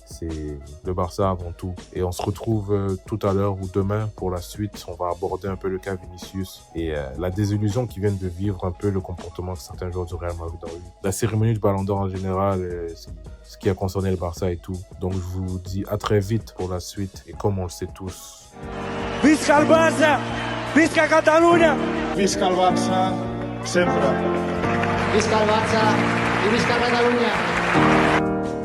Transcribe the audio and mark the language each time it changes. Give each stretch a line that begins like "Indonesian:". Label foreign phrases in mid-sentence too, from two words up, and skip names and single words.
French: C'est le Barça avant tout. Et on se retrouve tout à l'heure ou demain pour la suite. On va aborder un peu le cas Vinicius et la désillusion qu'ils viennent de vivre, un peu le comportement que certains joueurs du Real Madrid ont eu. La cérémonie du Ballon d'Or en général, ce qui a concerné le Barça et tout. Donc je vous dis à très vite pour la suite. Et comme on le sait tous,
Catalan: Visca el Barça! Visca Catalunya! Visca el Barça, sempre. Visca el Barça i visca Catalunya!